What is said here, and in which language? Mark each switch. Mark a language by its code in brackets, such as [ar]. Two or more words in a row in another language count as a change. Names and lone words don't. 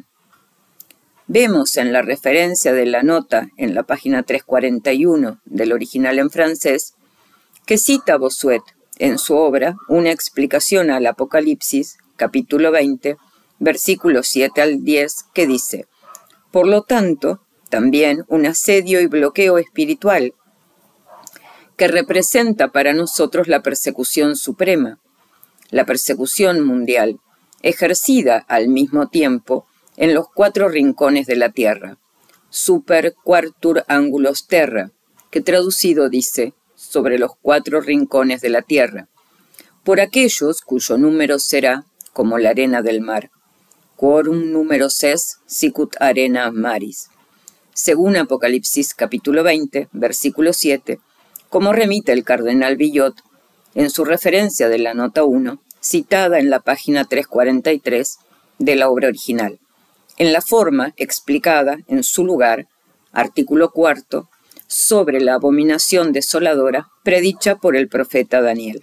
[es] Vemos en la referencia de la nota en la página 341 del original en francés que cita Bossuet en su obra una explicación al Apocalipsis, capítulo 20, versículos 7 al 10, que dice: por lo tanto, también un asedio y bloqueo espiritual, que representa para nosotros la persecución suprema, la persecución mundial, ejercida al mismo tiempo en los 4 rincones de la tierra, [la] super quartur angulos terra, [es] que traducido dice, sobre los 4 rincones de la tierra, por aquellos cuyo número será como la arena del mar, [la] quorum numerus es sicut arena maris, [es] según Apocalipsis capítulo 20, versículo 7, como remite el cardenal Villot en su referencia de la nota 1, citada en la página 343 de la obra original, en la forma explicada en su lugar, artículo 4, sobre la abominación desoladora predicha por el profeta Daniel.